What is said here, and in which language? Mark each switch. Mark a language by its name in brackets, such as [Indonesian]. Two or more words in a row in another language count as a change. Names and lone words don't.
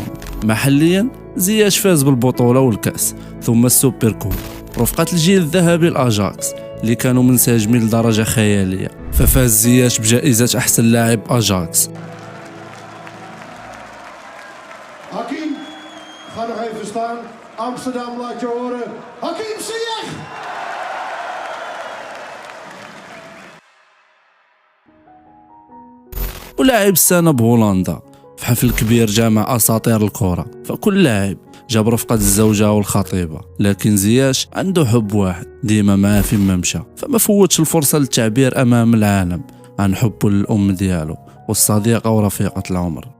[Arabic] محليا زياش فاز بالبطولة والكأس ثم السوبر كوب رفقة الجيل الذهبي الأجاكس اللي كانوا منسجمين لدرجة خيالية، ففاز زياش بجائزة أحسن لاعب أجاكس. [Dutch] Hakim, ga nog even staan. Amsterdam laat je horen. Hakim Ziyech! [Arabic] ولاعب السنة بهولندا في حفل كبير جامع أساطير الكرة، فكل لاعب جاب رفقة الزوجة والخطيبة، لكن زياش عنده حب واحد ديما معاه فين ما مشى، فما فوتش الفرصة للتعبير أمام العالم عن حبه للأم ديالو والصديقة ورفيقة العمر.